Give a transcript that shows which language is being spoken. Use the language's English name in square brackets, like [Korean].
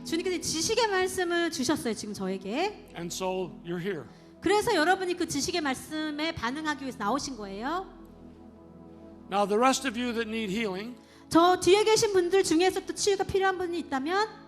[Korean] 주님께서 지식의 말씀을 주셨어요. 지금 저에게. [English] and so you're here. [Korean] 그래서 여러분이 그 지식의 말씀에 반응하기 위해서 나오신 거예요. [English] Now the rest of you that need healing, [Korean] 저 뒤에 계신 분들 중에서 또 치유가 필요한 분이 있다면